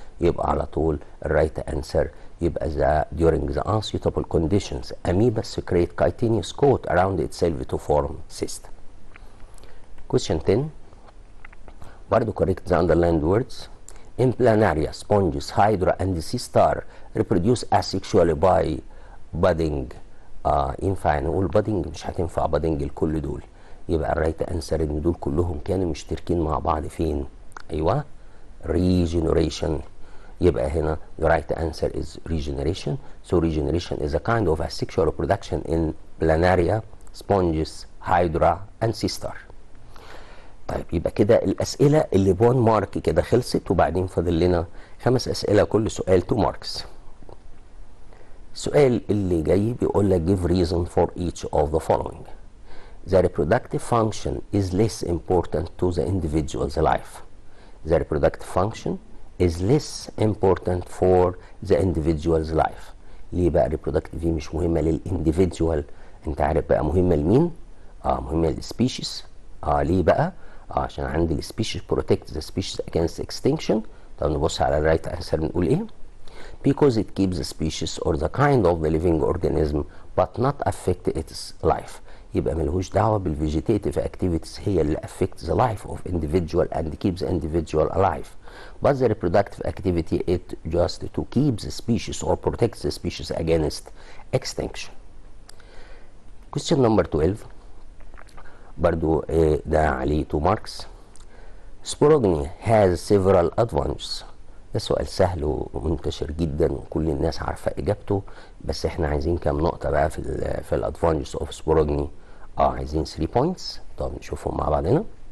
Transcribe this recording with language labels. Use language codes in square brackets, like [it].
[ar] يبقى على طول الرايت انسر يبقى [en] during the unsuitable conditions amoeba secrete chitinous coat around itself to form cyst. Question 10 برضو correct the underlined words. In planaria, sponges, hydra and sea star reproduce asexually by budding. [ar] ينفع نقول budding؟ مش هتنفع budding لكل دول. يبقى الرايت انسر ان دول كلهم كانوا مشتركين مع بعض فين؟ ايوه regeneration. يبقى هنا [en] the right answer is regeneration. So regeneration is a kind of asexual reproduction in planaria, sponges, hydra and sea star. [ar] طيب يبقى كده الاسئله اللي بون مارك كده خلصت، وبعدين فاضل لنا 5 اسئله كل سؤال 2 ماركس. السؤال اللي جاي بيقول لك [en] give reason for each of the following. The reproductive function is less important to the individual's life. The reproductive function is less important for the individual's life. [ar] ليه بقى reproductive دي مش مهمه للانديفيدوال؟ انت عارف بقى مهمه لمين؟ مهمه للسبيشيز. ليه بقى؟ عشان عندي السبيشيز [en] protect the species against extinction. [ar] طب نبص على الرايت انسر نقول ايه؟ [en] Because it keeps the species or the kind of the living organism but not affect its life. [ar] يبقى ملهوش دعوه بالفيجيتيتيف activities هي اللي [en] affect the life of individual and keeps the individual alive. But the reproductive activity it just to keep the species or protect the species against extinction. [ar] Question number 12 برضو ده عليه 2 ماركس. [en] Sporogamy has several advantages. [ar] ده سؤال سهل ومنتشر جدا وكل الناس عارفه اجابته، بس احنا عايزين كام نقطه بقى في الادفانتجز اوف سبوروجني. عايزين 3 بوينتس. طب نشوفهم مع بعضنا.